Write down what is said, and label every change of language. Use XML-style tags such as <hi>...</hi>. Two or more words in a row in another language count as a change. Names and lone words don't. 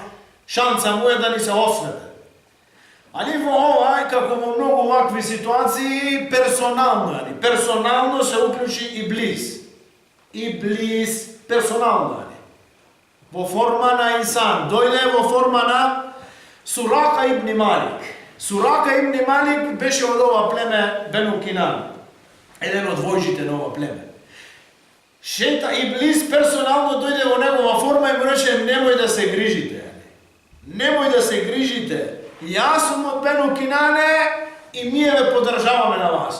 <mk>Шанса му е да ни се освете. Али во ова, како во многу вакви ситуации, персонално се уклучи Иблис. Иблис, персонално. Во форма на инсан. Дојде во форма на Сурака ибн Малик. Сурака ибн Малик беше од ова племе Бену Кинан. Еден од војжите на ова племе. Шета Иблис персонално дојде во негова форма и му рече, немој да се грижите. Немој да се грижите. Јас сум од Бену Кинане и ние ве поддржаваме на вас.</mk>